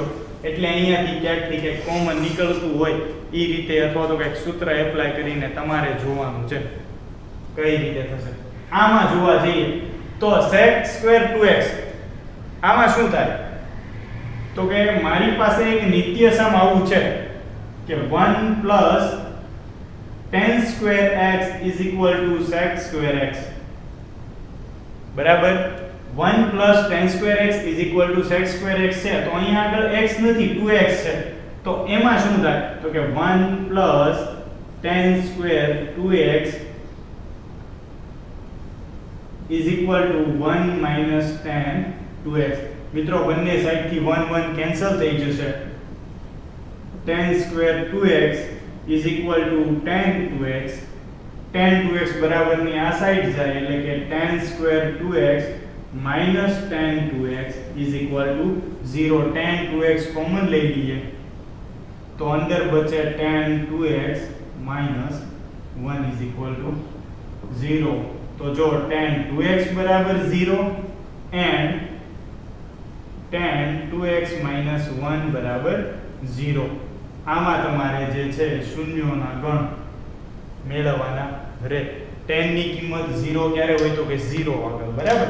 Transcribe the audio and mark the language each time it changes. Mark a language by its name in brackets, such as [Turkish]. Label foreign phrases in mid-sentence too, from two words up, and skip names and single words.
[Gujarati] એટલે અહીંયાથી ક્યાંકથી ક્યાંક કોમન નીકળતું હોય એ રીતે અથવા તો કંઈક સૂત્ર એપ્લાય કરીને તમારે જોવાનું છે કઈ રીતે થશે. આમાં જોવા જઈએ તો [English] sec square 2x [Gujarati] આમાં શું થાય તો કે મારી પાસે એક નિત્ય સમ આવું છે કે [English] 1 plus tan square x is equal to sec square x [Gujarati] બરાબર. [English] 1 plus tan square x is equal to sec square x [Gujarati] છે તો અહીંયા આગળ x નથી 2x છે તો એમાં શું થાય તો કે [English] 1 plus tan square 2x is equal to 1 minus tan 2x. [Gujarati] મિત્રો બંને સાઈડ થી 1 1 કેન્સલ થઈ જશે. [English] tan square 2x is equal to tan 2x. tan 2x [Gujarati] બરાબર ની આ સાઈડ જાય એટલે કે [English] tan square 2x minus tan 2x is equal to 0. tan 2x [Gujarati] કોમન લઈ લઈએ તો અંદર બચે [English] tan 2x minus 1 is equal to 0. [Gujarati] તો જો [English] tan 2x [Gujarati] બરાબર [English] 0 and tan 2x - 1 [Gujarati] બરાબર 0. આમાં તમારે જે છે શૂન્યોના ગણ મેળવવાના રહે. tan ની કિંમત 0 ક્યારે હોય તો કે 0 આગળ, બરાબર.